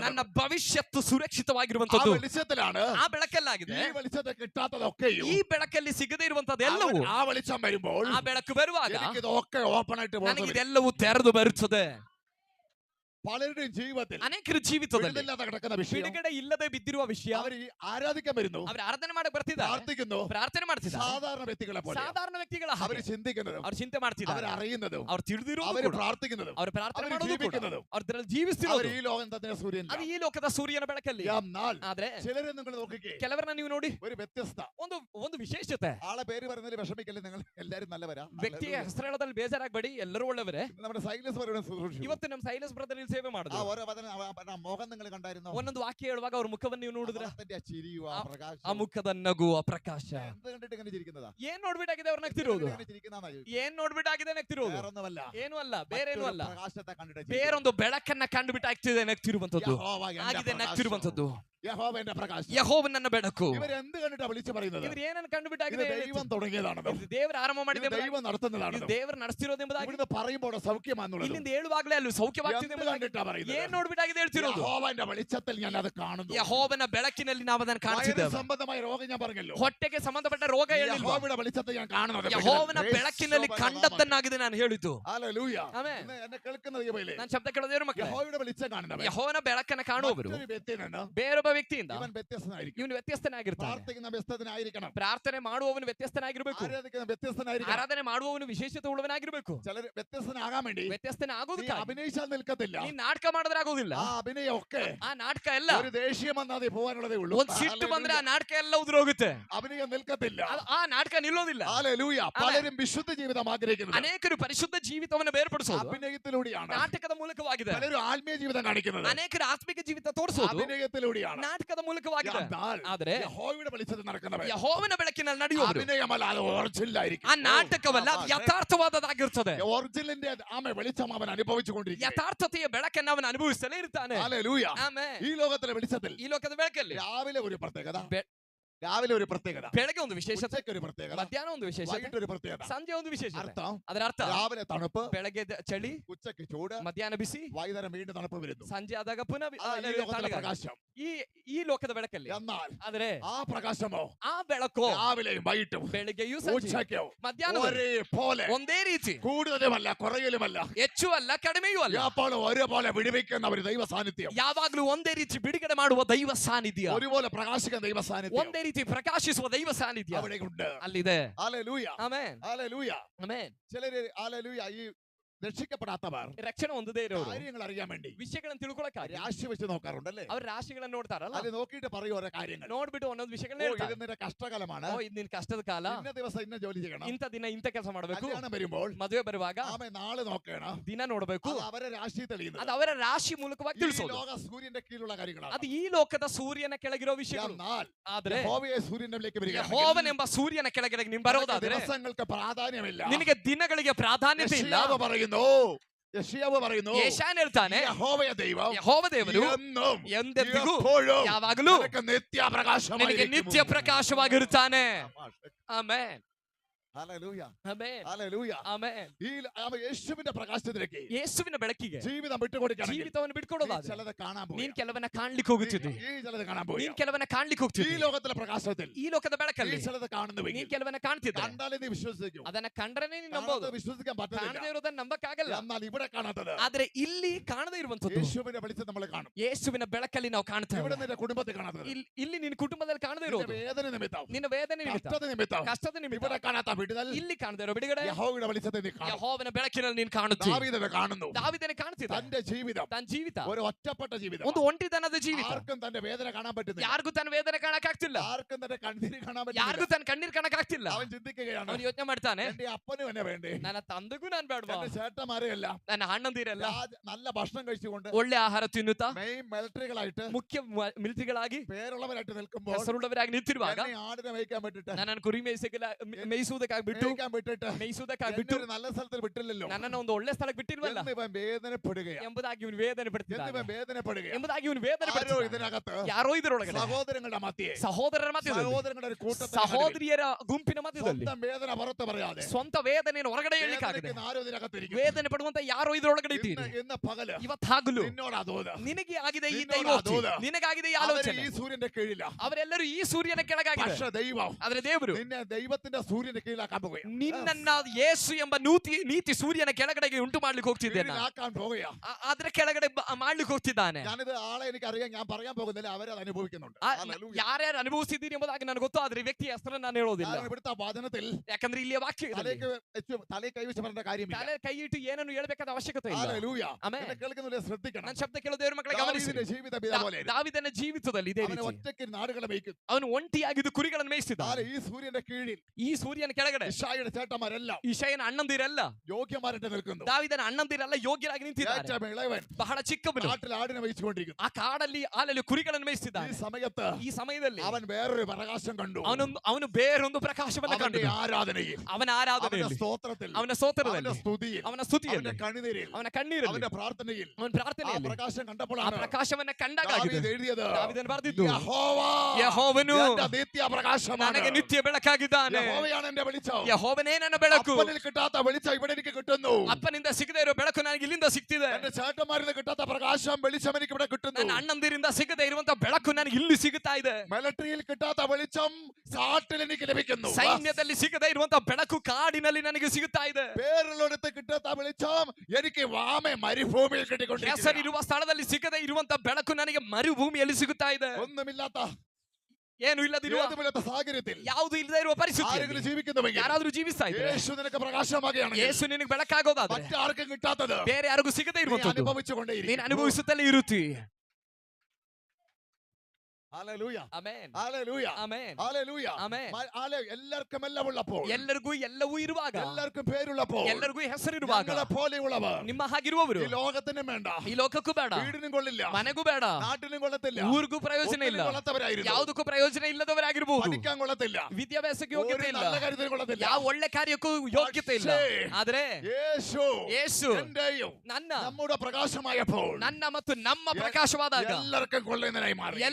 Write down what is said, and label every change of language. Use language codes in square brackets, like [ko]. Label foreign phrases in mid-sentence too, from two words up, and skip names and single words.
[kn] ನನ್ನ ಭವಿಷ್ಯತ್ತು [ml] ആ [kn] ಸುರಕ್ಷಿತವಾಗಿರುವಂತದ್ದು. [ml] വെളിച്ചത്തിലാണ് [kn] ಆ ಬೆಳಕಲ್ಲಾಗಿದೆ. [ml] ഈ വെളിച്ചത്തെ കിട്ടാത്തതൊക്കെയും [kn] ಈ ಬೆಳಕಲ್ಲಿ ಸಿಗದೇ ಇರುವಂತದ್ದೆಲ್ಲವೂ [ml] ആ വെളിച്ചം വരുമ്പോൾ [kn] ಆ ಬೆಳಕು ಬರುವಾಗ [ml] എനിക്കിതൊക്കെ ഓപ്പൺ ആയിട്ട് [kn] ನನಗೆ [ml] പോകുന്നത്. [kn] ಇದೆಲ್ಲವೂ ತೆರೆದು ಬರುತ್ತದೆ. [ml] പലരുടെയും ജീവിതത്തിൽ [kn] ಅನೇಕರ ಜೀವಿತದಲ್ಲಿ [ml] വിടുതലില്ലാതെ കിടക്കുന്ന വിഷയം, [kn] ಬಿಡುಗಡೆ ಇಲ್ಲದೆ ಬಿದ್ದಿರುವ ವಿಷಯ, [ml] അവർ ആരാധിക്കാൻ വരുന്നു, [kn] ಅವರು ಆರಾಧನೆ ಮಾಡಕ್ ಬರ್ತಿದ್ದಾರೆ, [ml] പ്രാർത്ഥിക്കുന്നു, [kn] ಪ್ರಾರ್ಥನೆ ಮಾಡ್ತಿದ್ದಾರೆ, [ml] സാധാരണ വ്യക്തികളെ പോലെ [kn] ಸಾಧಾರಣ ವ್ಯಕ್ತಿಗಳ [ml] അവർ [kn] ಹಾಗೆ [ml] ചിന്തിക്കുന്നതും [kn] ಅವ್ರು ಚಿಂತೆ ಮಾಡ್ತಿದ್ದಾರೆ, [ml] അവർ അറിയുന്നതും [kn] ಅವ್ರು ತಿಳಿದಿರೋದು [ml] അവർ [kn] ಕೂಡ, [ml] പ്രാർത്ഥിക്കുന്നതും [kn] ಅವ್ರು ಪ್ರಾರ್ಥನೆ [ml] അവർ [kn] ಮಾಡೋದು ಕೂಡ, [ml] ജീവിക്കുന്നതും [kn] ಅವ್ರು ಇದರಲ್ಲಿ [ml] അവർ [kn] ಜೀವಿಸ್ತಿರೋದು [ml] ഈ ലോകം തന്നെ സൂര്യൻ. [kn] ಅದು ಈ ಲೋಕದ ಸೂರ್ಯನ ಬೆಳಕಲ್ಲಿ. [ml] എന്നാൽ [kn] ಆದ್ರೆ [ml] ചിലരെ നിങ്ങൾ നോക്കിക്കേ, [kn] ಕೆಲವರನ್ನ ನೀವು ನೋಡಿ, [ml] ഒരു വ്യത്യസ്ത [kn] ಒಂದು ಒಂದು ವಿಶೇಷತೆ. [ml] ആളെ പേര് പറയുന്നതിൽ വിഷമിക്കല്ലേ, നിങ്ങൾ എല്ലാരും നല്ലവരാ. [kn] ವ್ಯಕ್ತಿಯ ಹೆಸರು ಹೇಳೋದ್ರಲ್ಲಿ ಬೇಜಾರಾಗಬೇಡಿ, ಎಲ್ಲರೂ ಒಳ್ಳೆಯವರೇ. [ml] നമ്മുടെ സൈലസ് പറയുന്ന ശുശ്രൂഷ, [kn] ಇವತ್ತು ನಮ್ಮ ಸೈಲಸ್ ಬ್ರದರ್ ಇಲ್ಲಿ ಸೇವೆ [ml] ആ [kn] ಮಾಡಿದ್ರು. [ml] ഓരോ മുഖം നിങ്ങൾ കണ്ടായിരുന്നോ? [kn] ಒಂದೊಂದು ವಾಕ್ಯ ಹೇಳುವಾಗ ಅವ್ರ ಮುಖವನ್ನು ನೀವು ನೋಡಿದ್ರೆ, [ml] മുഖത്തിന്റെ ആ ചിരിയും ആ ആ പ്രകാശവും, [kn] ಮುಖದ ನಗು, ಆ ಪ್ರಕಾಶ, [ml] എന്ത് കണ്ടിട്ട് ഇങ്ങനെ ചിരിക്കുന്നതാ? [kn] ಏನ್ ನೋಡ್ಬಿಟ್ಟಾಗಿದೆ ಅವ್ರ ನಗ್ತಿರೋದು? [ml] ഇങ്ങനെ ചിരിക്കുന്നതാ ചോദിക്കും. [kn] ಏನ್ ನೋಡ್ಬಿಟ್ಟಾಗಿದೆ ನಗ್ತಿರೋದು? [ml] വേറൊന്നുമല്ല, [kn] ಏನು ಅಲ್ಲ, ಬೇರೆ ಏನು ಅಲ್ಲ, [ml] പ്രകാശത്തെ കണ്ടിട്ട് [kn] ಬೇರೊಂದು ಬೆಳಕನ್ನ ಕಂಡುಬಿಟ್ಟು ಆಗ್ತಿದೆ ನಗ್ತಿರುವಂತದ್ದು, [ml] യഹോവ എന്റെ [kn] ಆಗಿದೆ [ml] പ്രകാശം. [kn] ನಗ್ತಿರುವಂತದ್ದು. [ml] യഹോവ എന്റെ പ്രകാശം. [kn] ಯೆಹೋವನು ನನ್ನ ಬೆಳಕು. [ml] ഇവരെന്ത് കണ്ടിട്ടാ വിളിച്ചു പറയുന്നത്? [kn] ಇವ್ರು ಏನನ್ನ [ml] ഇത് [kn] ಕಂಡುಬಿಟ್ಟಾಗಿದೆ? [ml] ദൈവം തുടങ്ങിയതാണെന്നും [kn] ಇದು ದೇವರ ಆರಂಭ [ml] ഇത് [kn] ಮಾಡಿದ [ml] ദൈവം നടത്തുന്നതാണെന്നും [kn] ದೇವರು ನಡೆಸ್ತಿರೋದೆಂಬುದಾಗಿ [ml] ഇവിടുന്ന് പറയുമ്പോൾ സൗഖ്യമാന്നുള്ളത് [kn] ಇಲ್ಲಿಂದ ಹೇಳುವಾಗಲೇ ಅಲ್ಲಿ ಸೌಖ್ಯವಾಗ್ತಿದೆ [ml] എന്ത് കണ്ടിട്ടാ പറയുന്നത്? [kn] ಏನ್ ನೋಡ್ಬಿಟ್ಟಾಗಿದೆ ಹೇಳ್ತಿರೋದು? [ml] യഹോവന്റെ വെളിച്ചത്തിൽ ഞാൻ അത് കാണുന്നു. [kn] ಯೆಹೋವನ ಬೆಳಕಿನಲ್ಲಿ ನಾವು ಅದನ್ನು [ml] വയറ് [kn] ಕಾಣಿಸಿದ್ದೇವೆ. [ml] സംബന്ധമായ രോഗം ഞാൻ പറഞ്ഞല്ലോ, [kn] ಹೊಟ್ಟೆಗೆ ಸಂಬಂಧಪಟ್ಟ ರೋಗ ಹೇಳಿಲ್ವಾ? [ml] യഹോവയുടെ വെളിച്ചത്തിൽ ഞാൻ കാണുന്നത്. [kn] ಯೆಹೋವನ ಬೆಳಕಿನಲ್ಲಿ ಕಂಡದ್ದನ್ನಾಗಿದೆ ನಾನು ಹೇಳಿದ್ದು. [ml] ഹല്ലേലൂയ. [kn] ಆಮೆನ್. [ml] ഇന്ന് എന്നെ കേൾക്കുന്ന ദൈവമേ, [kn] ನಾನು ಶಬ್ದ ಕೇಳೋ ದೇವರ ಮಕ್ಕಳೇ, [ml] യഹോവയുടെ വെളിച്ചം കാണുന്നവൻ [kn] ಯೆಹೋವನ ಬೆಳಕನ್ನ ಕಾಣುವವರು [ml] മറ്റൊരു വ്യക്തിയിൽ നിന്ന് [kn] ಬೇರೊಬ್ಬ ವ್ಯಕ್ತಿಯಿಂದ [ml] ഇവൻ വ്യത്യസ്തനായിരിക്കും. [kn] ಇವನು ವ್ಯತ್ಯಸ್ತನಾಗಿರ್ತಾನೆ. [ml] പ്രാർത്ഥിക്കുന്ന വ്യത്യസ്തനായിരിക്കണം, [kn] ಪ್ರಾರ್ಥನೆ ಮಾಡುವವನು ವ್ಯತ್ಯಸ್ತನಾಗಿರ್ಬೇಕು, [ml] ആരാധിക്കുന്ന വ്യത്യസ്തനായിരിക്കണം. [kn] ಆರಾಧನೆ ಮಾಡುವವನು ವಿಶೇಷತೆ ಉಳ್ಳವನಾಗಿರ್ಬೇಕು. [ml] ചിലർ വ്യത്യസ്തനാകാൻ വേണ്ടി [kn] ವ್ಯತ್ಯಸ್ತನ [ml] നീ [kn] ಆಗೋದಕ್ಕಾಗಿ [ml] അഭിനയിച്ചാൽ നിൽക്കത്തില്ല. [kn] ನೀನ್ ನಾಟಕ ಮಾಡಿದ್ರೆ ಆಗೋದಿಲ್ಲ. [ml] ആ അഭിനയൊക്കെ [kn] ಆ ನಾಟಕ ಎಲ್ಲ [ml] ഒരു ദേഷ്യം വന്നാതെ പോകാനുള്ളതേ ഉള്ളൂ. [kn] ಒಂದ್ ಸಿಟ್ಟು ಬಂದ್ರೆ ಆ ನಾಟಕ ಎಲ್ಲ ಉದುರೋಗುತ್ತೆ. [ml] അഭിനയം നിൽക്കത്തില്ല. [kn] ಆ ನಾಟಕ ನಿಲ್ಲೋದಿಲ್ಲ. [ml] ഹല്ലേലൂയ. പലരും വിശുദ്ധ ജീവിതം ആഗ്രഹിക്കുന്നത് [kn] ಅನೇಕರು ಪರಿಶುದ್ಧ ಜೀವಿತವನ್ನು ಬೇರ್ಪಡಿಸೋದು [ml] അഭിനയത്തിലൂടെയാണ്. [kn] ನಾಟಕದ ಮೂಲಕವಾಗಿದೆ. [ml] പലരും ആത്മീയ ജീവിതം കാണിക്കുന്നത് [kn] ಅನೇಕರು ಆತ್ಮಿಕ ಜೀವಿತ ತೋರಿಸೋದು [ml] അഭിനയത്തിലൂടെയാണ്. [kn] ನಾಟಕದ ಮೂಲಕವಾಗಿದೆ. [ml] എന്നാൽ [kn] ಆದ್ರೆ [ml] യഹോവയുടെ വെളിച്ചത്തിൽ നടക്കുന്നവൻ [kn] ಯೆಹೋವನ ಬೆಳಕಿನಲ್ಲಿ ನಡೆಯುವವರು [ml] അഭിനയമല്ല, അത് ഒറിജിനൽ ആയിരിക്കും. [kn] ಆ ನಾಟಕವಲ್ಲ, ಅದು ಯಥಾರ್ಥವಾದದ್ದಾಗಿರ್ತದೆ. [ml] ഒറിജിനലിന്റെ ആമേ വെളിച്ചം അവൻ അനുഭവിച്ചുകൊണ്ടിരിക്കും. [kn] ಯಥಾರ್ಥತೆಯ ಬೆಳಕನ್ನು ಅವನು ಅನುಭವಿಸಲೇ ಇರ್ತಾನೆ. [ml] ഹല്ലേലൂയ. [kn] ಆಮೆನ್. [ml] ഈ ലോകത്തിലെ വെളിച്ചത്തിൽ [kn] ಈ ಲೋಕದ ಬೆಳಕಲ್ಲಿ [ml] രാവിലെ ഒരു പ്രത്യേകത, ബെ- രാവിലെ ഒരു പ്രത്യേകത, [kn] ಬೆಳಗ್ಗೆ ಒಂದು ವಿಶೇಷತೆ, [ml] ഉച്ചയ്ക്ക് ഒരു പ്രത്യേകത, [kn] ಮಧ್ಯಾಹ್ನ ಒಂದು ವಿಶೇಷತೆ, [ml] വൈകിട്ട് ഒരു പ്രത്യേകത. [kn] ಸಂಜೆ ಒಂದು ವಿಶೇಷತೆ. [ml] അർത്ഥം [kn] ಅದರ ಅರ್ಥ [ml] രാവിലെ തണുപ്പ്, [kn] ಬೆಳಗ್ಗೆ ಚಳಿ, [ml] ഉച്ചയ്ക്ക് ചൂട്, [kn] ಮಧ್ಯಾಹ್ನ ಬಿಸಿ, [ml] വൈകുന്നേരം വീണ്ടും തണുപ്പ് വരുന്നു. [kn] ಸಂಜೆ ಆದಾಗ ಪುನಃ [ml] ഈ ലോകത്തിലെ [kn] ತಣ್ಣಗಾಗ. [ml] പ്രകാശം [kn] ಈ ಲೋಕದ ಬೆಳಕಲ್ಲಿ. [ml] എന്നാൽ [kn] ಆದ್ರೆ [ml] ആ പ്രകാശമോ [kn] ಆ ಬೆಳಕು [ml] രാവിലെയും വൈകിട്ടും [kn] ಬೆಳಿಗ್ಗೆಯೂ ಸಂಜೆ [ml] ഉച്ചയ്ക്കോ [kn] ಮಧ್ಯಾಹ್ನ [ml] ഒരേപോലെ [kn] ಒಂದೇ ರೀತಿ, [ml] കൂടുതലുമല്ല കുറയലുമല്ല, [kn] ಹೆಚ್ಚು ಅಲ್ಲ ಕಡಿಮೆಯೂ ಅಲ್ಲ, [ml] എപ്പോഴും ഒരേപോലെ വിടുവിക്കുന്ന ഒരു ദൈവ സാന്നിധ്യം, [kn] ಯಾವಾಗ್ಲೂ ಒಂದೇ ರೀತಿ ಬಿಡುಗಡೆ ಮಾಡುವ ದೈವ ಸಾನ್ನಿಧ್ಯ, [ml] ഒരുപോലെ പ്രകാശിക്കുന്ന ദൈവ സാന്നിധ്യം [kn] ಒಂದೇ ರೀತಿ ಪ್ರಕಾಶಿಸುವ ದೈವ ಸಾನ್ನಿಧ್ಯ [ml] അവിടെ ഉണ്ട്. [kn] ಅಲ್ಲಿದೆ. [ml] ഹല്ലേലൂയ, [kn] ಆಮೆನ್, [ml] ഹല്ലേലൂയ. [kn] ಆಮೆನ್. [ml] ചിലര് ഹല്ലേലൂയ ഈ രക്ഷിക്കപ്പെടാത്തവർ [kn] ರಕ್ಷಣೆ ಹೊಂದದೇ ಇರೋರು [ml] കാര്യങ്ങൾ അറിയാൻ വേണ്ടി [kn] ವಿಷಯಗಳನ್ನು ತಿಳ್ಕೊಳಕ್ಕಾಗಿ [ml] രാശി വെച്ച് നോക്കാറുണ്ടല്ലേ? [kn] ಅವ್ರ ರಾಶಿಗಳನ್ನ ನೋಡ್ತಾರಲ್ಲ, [ml] അത് നോക്കിയിട്ട് പറയും ഓരോ കാര്യങ്ങൾ. [kn] ನೋಡ್ಬಿಟ್ಟು ಒಂದೊಂದು ವಿಷಯಗಳನ್ನ [ml] ഓ, ഇത് [kn] ಹೇಳ್ತಾರೆ. [ml] നിന്റെ കഷ്ടകാലമാണ്, [kn] ಓ, ಇದು ನಿನ್ ಕಷ್ಟದ ಕಾಲ, [ml] ഇന്ന ദിവസം ഇന്ന ജോലി ചെയ്യണം, [kn] ಇಂಥ ದಿನ ಇಂಥ ಕೆಲಸ ಮಾಡಬೇಕು, [ml] കല്യാണം വരുമ്പോൾ [kn] ಮದುವೆ ಬರುವಾಗ [ml] ആമേ നാളെ നോക്കണം, [kn] ದಿನ ನೋಡ್ಬೇಕು. [ml] അത് അവരെ രാശി തെളിയുന്നത്. [kn] ಅದು ಅವರ ರಾಶಿ ಮೂಲಕವಾಗಿ [ml] ഈ [kn] ತಿಳಿಸೋದು. [ml] ലോക സൂര്യന്റെ കീഴിലുള്ള കാര്യങ്ങളാണ്. [kn] ಅದು ಈ ಲೋಕದ ಸೂರ್ಯನ ಕೆಳಗಿರೋ ವಿಷಯಗಳು. [ml] എന്നാൽ [kn] ಆದ್ರೆ [ml] യഹോവയെ സൂര്യനിലേക്ക് [kn] ಯೆಹೋವನೆಂಬ ಸೂರ್ಯನ ಕೆಳಗಡೆ ನೀನು ಬರೋದಾದ್ರೆ [ml] ദിവസങ്ങൾക്ക് പ്രാധാന്യമില്ല. [kn] ನಿನಗೆ ದಿನಗಳಿಗೆ ಪ್ರಾಧಾನ್ಯತೆ ಇಲ್ಲ. [ml] യെശയ്യാവ് പറയുന്നു, യെശയ്യാവ് പറയുന്നു, [kn] ಯೆಶಾಯನು ಹೇಳ್ತಾನೆ, [ml] യഹോവയ ദൈവം [kn] ಯೆಹೋವ ದೇವರು [ml] എന്നും [kn] ಎಂದೆಂದಿಗೂ [ml] എപ്പോഴും [kn] ಯಾವಾಗಲೂ [ml] നിനക്ക് നിത്യപ്രകാശമായി [kn] ನಿನಗೆ ನಿತ್ಯ ಪ್ರಕಾಶವಾಗಿರುತ್ತಾನೆ. ಆಮೆನ್, [ml] ഹല്ലേലൂയ, [kn] ಆಮೆನ್, [ml] ഹല്ലേലൂയ. [kn] ಆಮೆನ್. [ml] ഈ യേശുവിന്റെ പ്രകാശത്തിലേക്ക് [kn] ಯೇಸುವಿನ ಬೆಳಕಿಗೆ [ml] ജീവിതം വിട്ടുകൊടുക്കുകയാണെങ്കിൽ [kn] ಜೀವಿತವನ್ನು ಬಿಟ್ಕೊಡೋದಾದ್ರೆ [ml] ചിലത് കാണാൻ [kn] ನೀನ್ [ml] പോയി, [kn] ಕೆಲವನ್ನ ಕಾಣ್ಲಿಕ್ಕೆ ಹೋಗುತ್ತಿದ್ದಿ, [ml] ചിലത് കാണാൻ പോയി. [kn] ನೀನ್ ಕೆಲವನ್ನ ಕಾಣ್ಲಿಕ್ಕೆ [ml] ഈ [kn] ಹೋಗ್ತಿದ್ದಿ. [ml] ലോകത്തിലെ പ്രകാശത്തിൽ [kn] ಈ ಲೋಕದ ಬೆಳಕಲ್ಲಿ [ml] ചിലത് കാണുന്നുവെങ്കിൽ [kn] ನೀನ್ ಕೆಲವನ್ನ ಕಾಣ್ತಿದ್ದೆ, [ml] കണ്ടാലേ നീ വിശ്വസിക്കും, [kn] ಅದನ್ನ ಕಂಡ್ರೇನೆ ನೀನ್ ನಂಬೋದು. [ml] കാണാതെ വിശ്വസിക്കാൻ [kn] ಕಾಣದೇ [ml] പറ്റുന്നില്ല. [kn] ಇರೋದನ್ನ ನಂಬಕ್ಕಾಗಲ್ಲ. [ml] എന്നാൽ ഇവിടെ കാണാത്തത് [kn] ಆದ್ರೆ ಇಲ್ಲಿ ಕಾಣದೇ ಇರುವಂತದ್ದು [ml] യേശുവിന്റെ വെളിച്ചം നമ്മൾ കാണും. [kn] ಯೇಸುವಿನ ಬೆಳಕಲ್ಲಿ ನಾವು ಕಾಣ್ತೇವೆ. [ml] ഇവിടെ നിന്റെ കുടുംബത്തിൽ കാണാത്തത്, [kn] ಇಲ್ಲಿ ನಿನ್ನ ಕುಟುಂಬದಲ್ಲಿ ಕಾಣದೇ [ml] നിന്റെ [kn] ಇರೋದು, [ml] വേദന നിമിത്തം, [kn] ನಿನ್ನ ವೇದನೆ ನಿಮಿತ್ತ, [ml] കഷ്ടത നിമിത്തം, [kn] ಕಷ್ಟದ ನಿಮಿತ್ತ [ml] ഇവിടെ കാണാത്ത വിടുതൽ [kn] ಇಲ್ಲಿ ಕಾಣದೇ ಇರೋ ಬಿಡುಗಡೆ [ml] യഹോവയുടെ വെളിച്ചത്തെ നീ കാണും. [kn] ಯೆಹೋವನ ಬೆಳಕಿನಲ್ಲಿ ನೀನು ಕಾಣುತ್ತಿ. [ml] ദാവീദ് കാണുന്നു, [kn] ದಾವಿದನೆ ಕಾಣ್ತಿದ್ದ [ml] തന്റെ ജീവിതം [kn] ತನ್ನ ಜೀವಿತ [ml] ഒരു ഒറ്റപ്പെട്ട ജീവിതം. [kn] ಒಂದು ಒಂಟಿತನದ ಜೀವಿತ. [ml] ആർക്കും തന്റെ വേദന കാണാൻ പറ്റുന്നില്ല, [kn] ಯಾರಿಗೂ ತನ್ನ ವೇದನೆ ಕಾಣಕ್ಕಾಗ್ತಿಲ್ಲ, [ml] ആർക്കും തന്റെ കണ്ണീര് കാണാൻ [kn] ಯಾರಿಗೂ [ml] പറ്റുന്നില്ല. [kn] ತನ್ನ ಕಣ್ಣೀರ್ ಕಾಣಕ್ಕಾಗ್ತಿಲ್ಲ. [ml] അവൻ ചിന്തിക്കുകയാണ്, [kn] ಅವನು ಯೋಚನೆ ಮಾಡ್ತಾನೆ, [ml] എന്റെ അപ്പനും എന്നെ വേണ്ടേ, [kn] ನನ್ನ ತಂದೆಗೂ ನಾನು ಬೇಡವಾ, [ml] എന്റെ ചേട്ടന്മാരെയല്ല [kn] ನನ್ನ ಅಣ್ಣಂದಿರಲ್ಲ [ml] നല്ല ഭക്ഷണം കഴിച്ചുകൊണ്ട് [kn] ಒಳ್ಳೆ ಆಹಾರ ತಿನ್ನುತ್ತಾ [ml] മെയിൻ മിലിറ്ററികളായിട്ട് [kn] ಮುಖ್ಯ ಮಿಲಿಟರಿಗಳಾಗಿ [ml] പേരുള്ളവരായിട്ട് നിൽക്കുമ്പോൾ [kn] ಹೆಸರುಳ್ಳವರಾಗಿ ನಿಂತಿರುವಾಗ [ml] എന്നെ ആടിനെ മേയ്ക്കാൻ വിട്ടിട്ട് [kn] ನನ್ನನ್ನು ಕುರಿ ಮೇಯಿಸುವುದಕ್ಕಾಗಿ ಬಿಟ್ಟು [ml] മേയ്ക്കാൻ വിട്ടിട്ട് [kn] ಮೇಯಿಸುವುದಕ್ಕಾಗಿ [ml] എന്നെ [kn] ಬಿಟ್ಟು [ml] ഒരു നല്ല സ്ഥലത്തിൽ വിട്ടില്ലല്ലോ [kn] ನನ್ನನ್ನು ಒಂದು ಒಳ್ಳೆ ಸ್ಥಳಕ್ಕೆ ಬಿಟ್ಟಿಲ್ವಲ್ಲ [ml] എന്ന് ഇവൻ വേദനപ്പെടുകയാണ്, [kn] ಎಂಬುದಾಗಿ ಇವನು ವೇದನೆ [ml] എന്ന് [kn] ಪಡ್ತಿದ್ದಾನೆ, [ml] ഇവൻ വേദനപ്പെടുകയാണ്. [kn] ಎಂಬುದಾಗಿ ಇವನು ವೇದನೆ [ml] ആരോ [kn] ಪಡ್ತಿದ್ದಾನೆ. [ml] ഇതിനകത്ത് [kn] ಯಾರೋ ಇದರೊಳಗಡೆ [ml] സഹോദരങ്ങളുടെ മധ്യേ, [kn] ಸಹೋದರರ ಮಧ್ಯದಲ್ಲಿ, [ml] സഹോദരങ്ങളുടെ ഒരു കൂട്ടത്തിൽ [kn] ಸಹೋದರಿಯರ ಗುಂಪಿನ ಮಧ್ಯದಲ್ಲಿ [ml] സ്വന്തം വേദന പുറത്ത് പറയാതെ [kn] ಸ್ವಂತ ವೇದನೆಯನ್ನು ಹೊರಗಡೆ ಹೇಳಿಕ್ಕಾಗದೆ [ml] വേദനിക്കുന്ന ആരോ ഇതിനകത്തിരിക്കുന്നു. [kn] ವೇದನೆ ಪಡುವಂತ ಯಾರೋ ಇದರೊಳಗಡೆ ಇದ್ದೀರಿ. [ml] ഇന്ന് പകല് [kn] ಇವತ್ತು ಹಗಲು [ml] നിന്നോടാ തോന്നുക, [kn] ನಿನಗೆ ಆಗಿದೆ ಈ ನಿನ್ನೋಡ ದೈವೋಕ್ತಿ, ದೂರ. ನಿನಗಾಗಿದೆ ಈ [ml] അവര് [kn] ಆಲೋಚನೆ. [ml] ഈ സൂര്യന്റെ കീഴില, [kn] ಅವರೆಲ್ಲರೂ ಈ ಸೂರ್ಯನ ಕೆಳಗಾಗಿದೆ. [ml] പക്ഷെ ദൈവം [kn] ಆದ್ರೆ ದೇವರು [ml] നിന്നെ ദൈവത്തിന്റെ സൂര്യന്റെ കീഴിലാക്കാൻ പോവുകയാണ്, [kn] ನಿನ್ನನ್ನ ಯೇಸು ಎಂಬ ನೀತಿ ಸೂರ್ಯನ ಕೆಳಗಡೆಗೆ ಉಂಟು ಮಾಡ್ಲಿಕ್ಕೆ ಹೋಗ್ತಿದ್ದೇನೆ, [ml] കീഴിലാക്കാൻ പോവുകയാണ്. [kn] ಅದ್ರ ಕೆಳಗಡೆ ಮಾಡ್ಲಿಕ್ಕೆ ಹೋಗ್ತಿದ್ದಾನೆ. [ml] ഞാനിത് ആളെ എനിക്കറിയാം, ഞാൻ പറയാൻ പോകുന്നില്ല, അവരത് അനുഭവിക്കുന്നുണ്ട്. [kn] ಯಾರ್ಯಾರು ಅನುಭವಿಸಿದ್ದೀರಿ ಎಂಬುದಾಗಿ ನನಗೆ ಗೊತ್ತು, ಆದ್ರೆ ವ್ಯಕ್ತಿಯ ಹೆಸರನ್ನು ನಾನು ಹೇಳೋದಿಲ್ಲ. [ml] ഞാൻ ഇവിടുത്തെ വചനത്തിൽ [kn] ಯಾಕಂದ್ರೆ ಇಲ್ಲಿಯ ವಾಕ್ಯ [ml] തലേ കൈവച്ച് പറഞ്ഞ കാര്യമില്ല. [kn] ತಲೆ ಕೈ ಇಟ್ಟು ಏನನ್ನು ಹೇಳ್ಬೇಕಾದ ಅವಶ್ಯಕತೆ ಇಲ್ಲ. [ml] ഹല്ലേലൂയ. [kn] ಆಮೆನ್. [ml] എന്നെ കേൾക്കുന്നില്ലേ? ശ്രദ്ധിക്കണം. [kn] ನನ್ನ ಶಬ್ದ ಕೇಳೋ ದೇವರ ಮಕ್ಕಳಿಗೆ ಗಮನಿಸಿ. [ml] ദാവീദിന്റെ ജീവിതം ഇതേപോലെ [kn] ದಾವಿದನ ಜೀವಿತದಲ್ಲಿ ಇದೇ [ml] അവന് [kn] ರೀತಿ [ml] ഒറ്റയ്ക്ക് നാടുകളെ മേയ്ക്കും. [kn] ಅವನು ಒಂಟಿಯಾಗಿದ್ದು ಕುರಿಗಳನ್ನು ಮೇಯಿಸಿದ. [ml] ഈ സൂര്യന്റെ കീഴിൽ [kn] ಈ ಸೂರ್ಯನ ಕೆಳಗಡೆ [ml] ഇശായിയുടെ ചേട്ടന്മാരെല്ലാം [kn] ಇಷಯನ ಅಣ್ಣಂದಿರಲ್ಲ [ml] യോഗ്യമാരായിട്ട് നിൽക്കുന്നു. [kn] ದಾವಿದನ ಅಣ್ಣಂದಿರಲ್ಲ ಯೋಗ್ಯರಾಗಿ ನಿಂತಿದ್ದಾರೆ. [ml] ഏറ്റവും ഇളയവൻ [kn] ಬಹಳ ಚಿಕ್ಕವನು [ml] നാട്ടിൽ ആടിനെ മേയിച്ചുകൊണ്ടിരിക്കുന്നു. [kn] ಆ ಕಾಡಲ್ಲಿ ಹಾಲಲ್ಲಿ ಕುರಿಗಳನ್ನು [ml] ഈ [kn] ಮೇಯಿಸಿದ್ದಾನೆ. [ml] സമയത്ത് [kn] ಈ ಸಮಯದಲ್ಲಿ [ml] അവൻ വേറൊരു പ്രകാശം കണ്ടു. [kn] ಅವನು ಬೇರೊಂದು ಪ್ರಕಾಶವನ್ನು [ml] അവന്റെ [kn] ಕಂಡು [ml] ആരാധനയിൽ, [kn] ಅವನ [ml] അവന്റെ [kn] ಆರಾಧನೆಯಲ್ಲಿ, [ml] സ്തോത്രത്തിൽ, [kn] ಅವನ [ml] അവന്റെ [kn] ಸ್ತೋತ್ರದಲ್ಲಿ, [ml] സ്തുതിയിൽ, [kn] ಅವನ ಸ್ತುತಿಯಲ್ಲಿ, [ml] അവന്റെ കണ്ണുനീരിൽ, [kn] ಅವನ ಕಣ್ಣೀರಲ್ಲಿ, [ml] അവന്റെ പ്രാർത്ഥനയിൽ [kn] ಅವನ [ml] ആ [kn] ಪ್ರಾರ್ಥನೆಯಲ್ಲಿ [ml] പ്രകാശം [kn] ಆ [ml] കണ്ടപ്പോഴാണ് [kn] ಪ್ರಕಾಶವನ್ನ ಕಂಡಾಗ [ml] ദാവീദ് എഴുതിയത്, [kn] ದಾವಿದನು ಬರೆದಿದ್ದು, [ml] യഹോവ [kn] ಯೆಹೋವನು [ml] എന്റെ നിത്യപ്രകാശമാണ്. [kn] ನನಗೆ ನಿತ್ಯ ಬೆಳಕಾಗಿದ್ದಾನೆ. [ml] യഹോവയാണ് എന്റെ വെളിച്ചം. [kn] ಯೆಹೋವನೇ ನನ್ನ ಬೆಳಕು. [ml] അപ്പനിൽ കിട്ടാത്ത വെളിച്ചം ഇവിടെ എനിക്ക് കിട്ടുന്നു. [kn] ಅಪ್ಪನಿಂದ ಸಿಗದೇ ಇರೋ ಬೆಳಕು ನನಗೆ ಇಲ್ಲಿಂದ ಸಿಗ್ತಿದೆ. [ml] എന്റെ ചേട്ടന്മാരിൽ കിട്ടാത്ത പ്രകാശം വെളിച്ചം എനിക്ക് ഇവിടെ കിട്ടുന്നു. [kn] ನನ್ನ ಅಣ್ಣಂದಿರಿಂದ ಸಿಗದೇ ಇರುವಂತ ಬೆಳಕು ನನಗೆ ಇಲ್ಲಿ ಸಿಗುತ್ತಾ ಇದೆ. [ml] മിലിറ്ററിയിൽ കിട്ടാത്ത വെളിച്ചം കാട്ടിൽ എനിക്ക് ലഭിക്കുന്നു. [kn] ಸೈನ್ಯದಲ್ಲಿ ಸಿಗದೇ ಇರುವಂತ ಬೆಳಕು ಕಾಡಿನಲ್ಲಿ ನನಗೆ ಸಿಗುತ್ತಾ ಇದೆ. [ml] പേരുള്ളിടത്ത് കിട്ടാത്ത വെളിച്ചം എനിക്ക് വാമേ മരുഭൂമിയിൽ കിട്ടിക്കൊണ്ടിരിക്കുന്നു. [kn] ಹೆಸರಿರುವ ಸ್ಥಳದಲ್ಲಿ ಸಿಗದೇ ಇರುವಂತ ಬೆಳಕು ನನಗೆ ಮರುಭೂಮಿಯಲ್ಲಿ ಸಿಗುತ್ತಾ ಇದೆ. [ml] ഒന്നുമില്ലാത്ത [kn] ಏನು ಇಲ್ಲದಿರುವ [ml] ഏതുമില്ലാത്ത സാഹചര്യത്തിൽ [kn] ಯಾವುದು ಇಲ್ಲದೆ ಇರುವ ಪರಿಸ್ಥಿತಿ [ml] ആരെങ്കിലും ജീവിക്കുന്നുവെങ്കിൽ [kn] ಯಾರಾದ್ರೂ ಜೀವಿಸ್ತಾ ಇದ್ದಾರೆ, [ml] യേശു നിനക്ക് പ്രകാശമാകുകയാണെങ്കിൽ [kn] ಯೇಸು ನಿನಗೆ ಬೆಳಕಾಗೋದಾದ್ರೆ [ml] മറ്റാർക്കും കിട്ടാത്തത് [kn] ಬೇರೆ ಯಾರಿಗೂ ಸಿಗದೇ [ml] നീ [kn] ಇರುವಂತದ್ದು [ml] അനുഭവിച്ചുകൊണ്ടേയിരിക്കും. [kn] ನೀನು ಅನುಭವಿಸುತ್ತಲೇ ಇರುತ್ತಿ. [ml] ഹല്ലേലൂയ. [kn] ಆಮೆನ್, [ml] ഹല്ലേലൂയ. [kn] ಆಮೆನ್, [ml] ഹല്ലേലൂയ. [kn] ಆಮೆನ್. [ml] എല്ലാവർക്കും എല്ലാം ഉള്ളപ്പോൾ, [kn] ಎಲ್ಲರಿಗೂ ಎಲ್ಲವೂ ಇರುವಾಗ, [ml] എല്ലാവർക്കും പേരുള്ളപ്പോൾ, [kn] ಎಲ್ಲರಿಗೂ ಹೆಸರಿರುವಾಗ, [ml] ഞങ്ങളെ പോലെയുള്ളവർ [kn] ನಿಮ್ಮ ಹಾಗಿರುವವರು [ml] ഈ ലോകത്തിനും വേണ്ട, [kn] ಈ ಲೋಕಕ್ಕೂ ಬೇಡ, [ml] വീടിനും കൊള്ളില്ല, [kn] ಮನೆಗೂ ಬೇಡ, [ml] നാട്ടിനും കൊള്ളത്തില്ല, [kn] ಊರಿಗೂ ಪ್ರಯೋಜನ ಇಲ್ಲ, [ml] ഒന്നിനും കൊള്ളത്തവരായിരുന്നു, [kn] ಯಾವುದಕ್ಕೂ ಪ್ರಯೋಜನ ಇಲ್ಲದವರಾಗಿರ್ಬೋದು, [ml] പഠിക്കാൻ കൊള്ളത്തില്ല, [kn] ವಿದ್ಯಾಭ್ಯಾಸಕ್ಕೆ [ml] ഒരു [kn] ಯೋಗ್ಯತೆ ಇಲ್ಲ, [ml] നല്ല കാര്യത്തിന് കൊള്ളത്തില്ല. [kn] ಯಾವ ಒಳ್ಳೆ ಕಾರ್ಯಕ್ಕೂ ಯೋಗ್ಯತೆ ಇಲ್ಲ. ಆದ್ರೆ ಯೇಸು [ml] എന്റെയും [kn] ನನ್ನ [ml] നമ്മുടെ പ്രകാശമായപ്പോൾ [kn] ನನ್ನ ಮತ್ತು ನಮ್ಮ ಪ್ರಕಾಶವಾದಾಗ [ml] എല്ലാവർക്കും കൊള്ളുന്നതിനായി മാറി.